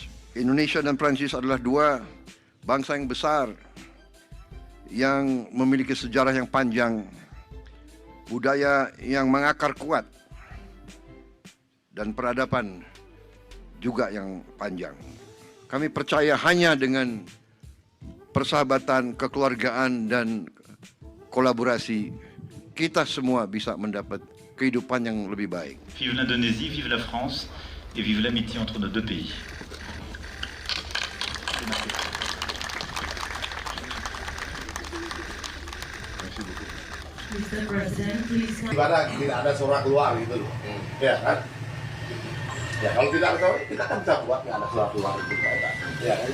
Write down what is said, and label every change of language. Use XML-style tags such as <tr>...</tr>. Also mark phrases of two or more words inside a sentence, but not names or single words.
<id>Indonesia dan Prancis adalah dua bangsa yang besar yang memiliki sejarah yang panjang, budaya yang mengakar kuat, dan peradaban juga yang panjang. Kami percaya hanya dengan persahabatan, kekeluargaan, dan kolaborasi kita semua bisa mendapat kehidupan yang lebih baik.</id> <fr>Vive l'Indonésie, vive la France, et vive l'amitié entre nos deux pays.</fr> <id>Ibadah tidak ada suara keluar gitu loh, ya kan? Ya kalau tidak ada suara, kita kan bisa buat nggak ada suara keluar gitu, ya kan?</id>